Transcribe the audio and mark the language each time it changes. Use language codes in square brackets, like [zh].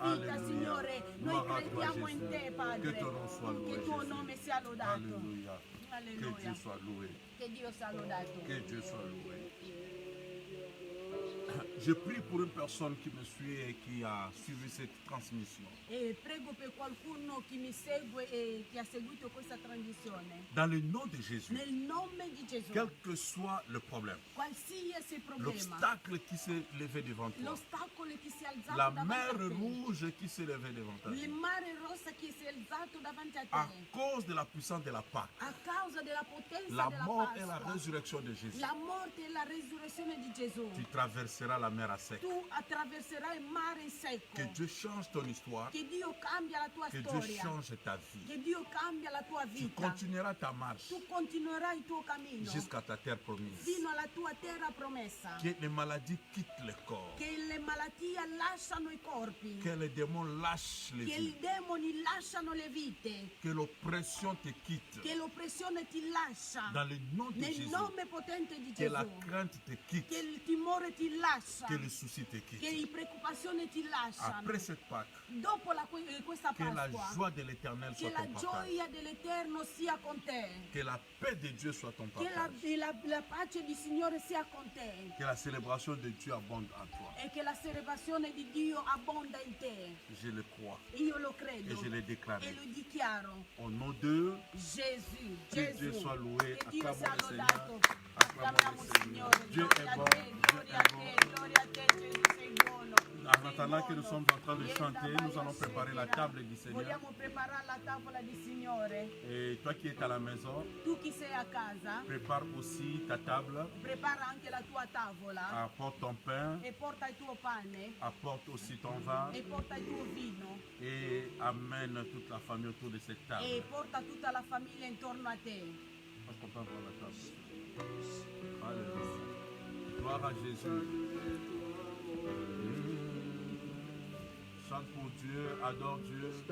[fr] Alléluia. Gloire à toi, Jésus. Que ton nom soit loué, [it] Che tuo nome [fr] Jésus. [it] sia lodato. [fr] Alléluia. Que [it] Alleluia. [fr] Dieu soit loué. [it] Che Dio sia lodato. [fr] Que Dieu soit loué. Je prie pour une personne qui me suit et qui a suivi cette transmission. [it] E prego per qualcuno che mi segue e che ha seguito questa trasmissione. [fr] Dans le nom de Jésus, [it] Nel nome di Gesù, [fr] quel que soit le problème, [it] qualsiasi problema, [fr] l'obstacle qui s'est levé devant toi, [it] l'ostacolo che si è alzato [fr] la [it] davanti [fr] mer [it] a te, [fr] rouge qui s'est levée devant toi, [it] il mare rosso che si è alzato davanti a [fr] à [it] te, [fr] cause de la puissance de la Pâque, [it] a causa della potenza [fr] la [it] della [fr] mort et la [it] Pasqua, [fr] résurrection de Jésus, [it] la morte e la resurrezione di Gesù, [fr] tu traverseras la mer à sec. [it] tu attraverserai il mare in secco. [fr] Que Dieu change ton histoire, [it] Che Dio cambia la tua [fr] que Dieu [it] storia, [fr] change ta vie. [it] che Dio cambia la tua [fr] Tu [it] vita. [fr] continueras ta marche [it] Tu continuerai il tuo cammino [fr] jusqu'à ta terre promise. [it] fino alla tua terra promessa. [fr] Que les maladies quittent le corps, [it] Che le malattie lasciano i corpi, [fr] que les démons lâchent les [it] che [fr] vies, [it] i demoni lasciano le vite, [fr] que l'oppression te quitte. [it] che l'oppressione ti lascia. [fr] Dans le nom de [it] Nel [fr] Jésus, [it] nome potente di [fr] que la [it] Gesù, [fr] crainte te quitte, [it] che il timore ti lascia, [fr] que le souci te [it] che [fr] quitte. [it] le preoccupazioni ti lasciano. [fr] Après cette Pâque, [it] Dopo questa [fr] que la [it] Pasqua, [fr] joie de l'Éternel [it] che [fr] soit [it] la [fr] ton partage, [it] gioia dell'Eterno sia con te, [fr] que la paix de Dieu soit ton [it] che [fr] partage, [it] la pace di Signore sia con te [fr] que la célébration de Dieu abonde en toi. [it] e che la celebrazione di Dio abbonda in te. [fr] Je le crois [it] Io lo [fr] et [it] credo [fr] je l'ai [it] e [fr] déclaré. [it] lo dichiaro. [fr] Au nom de [it] Gesù, [fr] que Dieu [it] Gesù, [fr] soit loué. [it] che Dio sia [fr] Acclamons le [it] lodato. [fr] Seigneur. Acclamons [it] Acclamiamo [fr] le [it] il [fr] Seigneur. [it] Signore. [fr] Dieu [it] Gloria [fr] est bon. [it] te, [fr] Dieu [it] gloria a [fr] est [it] te, gloria a te, Gesù, sei buono. [fr] En attendant que nous sommes en train de chanter, nous allons préparer la table du Seigneur. [it] Vogliamo preparare la tavola di Signore. [fr] Et toi qui es à la maison, [it] Tu chi sei a casa, [fr] prépare aussi ta table. [it] prepara anche la tua tavola [fr] Apporte ton pain, [it] e porta il tuo pane [fr] apporte aussi ton vin [it] e porta il tuo vino [fr] et amène toute la famille autour de cette [it] e [fr] table. [it] porta tutta la famiglia intorno a te. [fr] Parce qu'on peut avoir la table. Alléluia. Gloire à Jésus. Chante pour Dieu, adore Dieu.